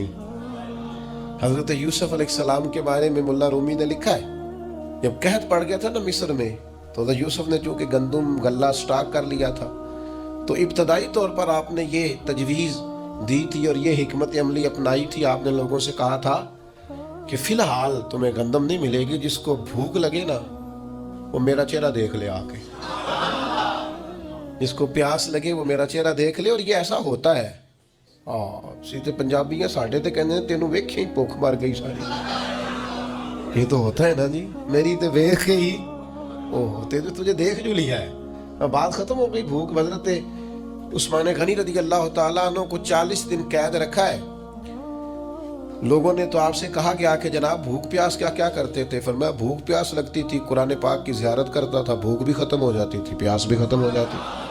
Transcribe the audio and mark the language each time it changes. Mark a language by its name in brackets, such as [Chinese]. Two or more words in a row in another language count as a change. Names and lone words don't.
[Urdu] حضرت یوسف علیہ السلام کے بارے میں ملا رومی نے لکھا ہے، جب قحط پڑ گیا تھا نا مصر میں، تو حضرت یوسف نے چونکہ گندم غلہ سٹاک کر لیا تھا، تو ابتدائی طور پر آپ نے یہ تجویز دی تھی اور یہ حکمت عملی اپنائی تھی۔ آپ نے لوگوں سے کہا تھا کہ فی الحال تمہیں گندم نہیں ملے گی، جس کو بھوک لگے نا وہ میرا چہرہ دیکھ لے آ کے، جس کو پیاس لگے وہ میرا چہرہ دیکھ لے۔ اور یہ ایسا ہوتا ہے، سیدھے پنجابی ہیں [Punjabi] ساڑھے تے کہنے تینوں ویکھیں ہی بھوک مر گئی ساری۔ [Urdu] یہ تو ہوتا ہے نا جی، [Punjabi] میری تے ویکھ کے ہی [Urdu] تجھے دیکھ جو لیا ہے، بات ختم ہو گئی۔ بھوک حضرت عثمان غنی [Arabic] رضی اللہ تعالیٰ عنہ [Urdu] کو 40 دن قید رکھا ہے۔ لوگوں نے تو آپ سے کہا کہ آکے جناب بھوک پیاس کیا کرتے تھے؟ فرمایا بھوک پیاس لگتی تھی، قرآن پاک کی زیارت کرتا تھا، بھوک بھی ختم ہو جاتی تھی، پیاس بھی ختم ہو جاتی۔